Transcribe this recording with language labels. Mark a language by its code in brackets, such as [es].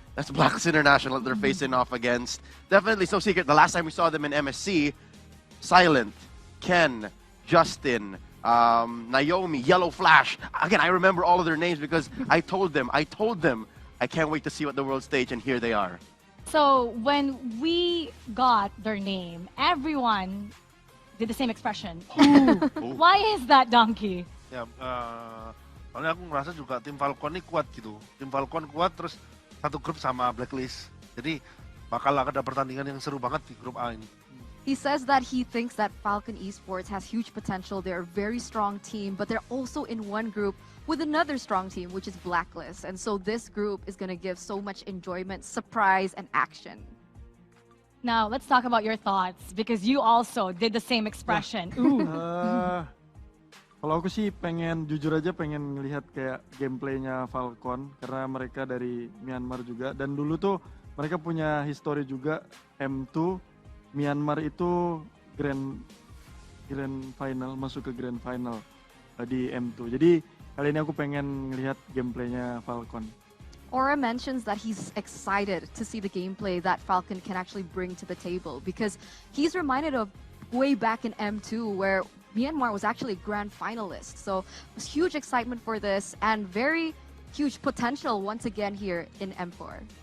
[en] That's Blacklist International that they're facing off against. Definitely no secret, the last time we saw them in MSC, Silent, Ken, Justin, Naomi, Yellow Flash. Again, I remember all of their names because I told them, I can't wait to see what the world stage, and here they are. So when we got their name, everyone did the same expression. Why is that, Donkey? [id] Ya, soalnya aku ngerasa juga tim Falcon ini kuat gitu. Tim Falcon kuat, terus satu grup sama Blacklist. Jadi bakal ada pertandingan yang seru banget di grup A ini. [en] He says that he thinks that Falcon Esports has huge potential. They're a very strong team, but they're also in one group with another strong team, which is Blacklist. And so this group is going to give so much enjoyment, surprise, and action. Now, let's talk about your thoughts, because you also did the same expression. Ooh. [id] Kalau aku sih jujur aja pengen ngelihat kayak gameplaynya Falcon, karena mereka dari Myanmar juga, dan dulu tuh mereka punya history juga M2. Myanmar itu grand final, masuk ke grand final di M2. Jadi kali ini aku pengen ngelihat gameplaynya Falcon. [en] Aura mentions that he's excited to see the gameplay that Falcon can actually bring to the table, because he's reminded of way back in M2 where Myanmar was actually a grand finalist. So it was huge excitement for this and very huge potential once again here in M4.